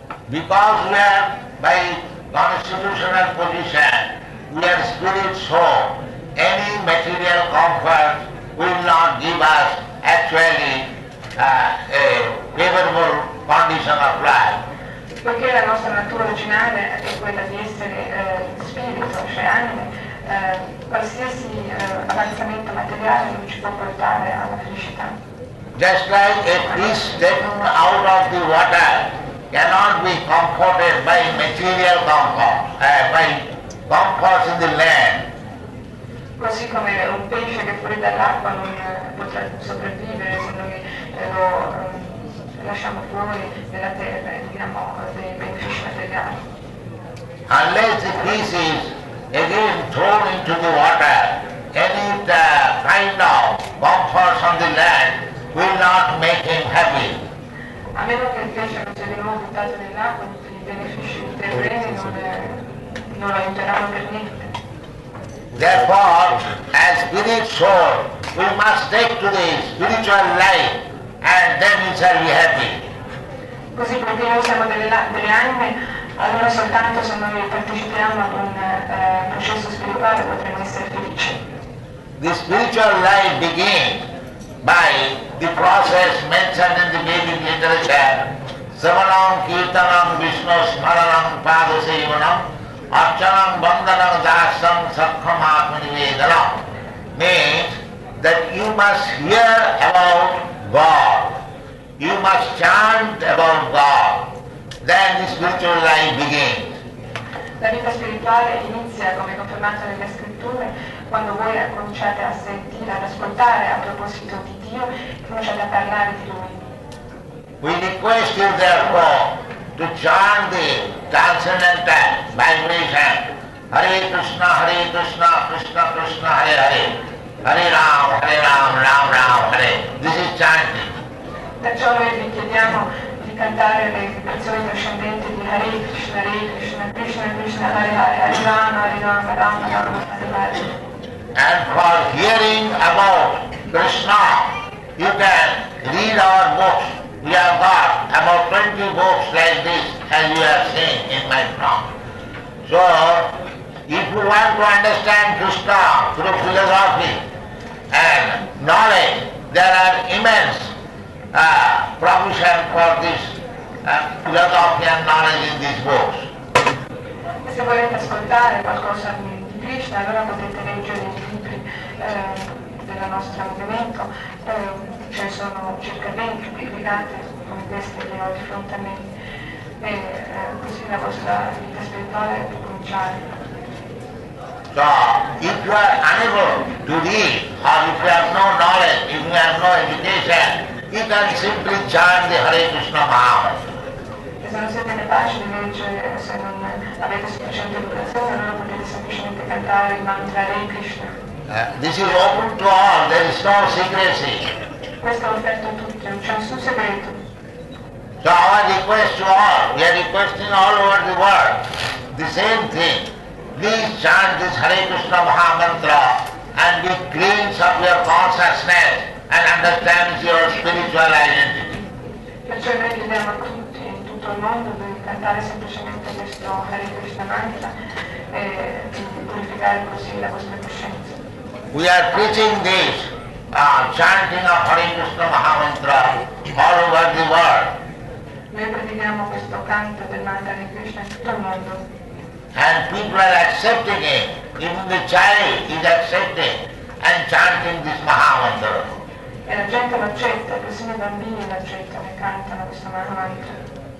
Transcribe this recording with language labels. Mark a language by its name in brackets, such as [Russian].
[English] Because we are, by constitutional position, we are spirit soul, any material comfort will not give us actually a favorable condition of life. [Italian] Poiché la nostra natura originale è quella di essere spirito, cioè anime, qualsiasi avanzamento materiale non ci può portare alla felicità. [English] Just like a fish taken out of the water cannot be comforted by material comfort, by comforts in the land. [Italian] Così come un pesce che fuori dall'acqua non potrà sopravvivere se noi lo lasciamo fuori della terra e diamo dei benefici materiali. [English] Unless the fish is again thrown into the water, any kind of comforts on the land will not make him happy. [Italian] A meno che il pesce non sia di nuovo buttato nell'acqua, tutti i benefici terreni non lo aiuteranno per niente. [English] Therefore, as spirit soul, we must take to the spiritual life and then we shall be happy. [Italian] Così perché noi siamo delle anime, allora soltanto se noi partecipiamo ad un processo spirituale potremo essere felici. [English] The spiritual life begins by the process mentioned in the Vedic literature, [Sanskrit] Savanam Kirtanam Vishnu Smaranam Padasevanam Archanam Bandhanam Dasam Sakkhamatmani Vedanam [English] means that you must hear about God, you must chant about God, then the spiritual life begins. [Italian] La vita spirituale inizia, come confermato nelle scritture, quando voi cominciate a sentire, ad ascoltare a proposito di Dio e cominciate a parlare di Lui. [English] We request you therefore to chant the transcendental vibration Hare Krishna, Krishna Krishna, Hare Hare, Hare Ram, Ram Ram, Hare. This is chanting. [Italian] Perciò noi vi chiediamo di cantare le vibrazioni trascendenti di Hare Krishna, Krishna Krishna, Hare Hare, Hare Ram, Ram Ram, Hare Hare. [English] And for hearing about Krishna, you can read our books. We have got about 20 books like this, as you have seen in my front. So, if you want to understand Krishna through philosophy and knowledge, there are immense provision for this philosophy and knowledge in these books. [Italian] E se volete ascoltare qualcosa di Krishna, allora potete leggere i libri del nostro movimento. Ce ne sono circa 20 pubblicate come queste che ho di fronte a me, e così la vostra vita spirituale può cominciare. [English] So, if you are unable to read, or if you have no knowledge, if you have no education, you can simply chant the Hare Krishna Mahamantra. [Italian] E se non siete capaci di leggere, se non avete sufficiente educazione, allora potete semplicemente cantare il mantra Hare Krishna. [English] This is open to all, there is no secrecy. [Italian] Questo è offerto a tutti, non c'è nessun segreto. [English] So our request to all, we are requesting all over the world, the same thing. Please chant this Hare Krishna Mahamantra and be cleansed of your consciousness and understand your spiritual identity. [Italian] Perciò noi chiediamo a tutti in tutto il mondo di cantare semplicemente questo Hare Krishna Mantra e di purificare così la vostra coscienza. [English] We are preaching this chanting of Hare Krishna Mahamantra all over the world. [Italian] Noi predichiamo questo canto del mantra di Krishna in tutto il mondo. [English] And people are accepting it. Even the child is accepting and chanting this Mahamantra. [Italian] E la gente lo accetta, persino i bambini lo accettano e cantano questo Mahamantra.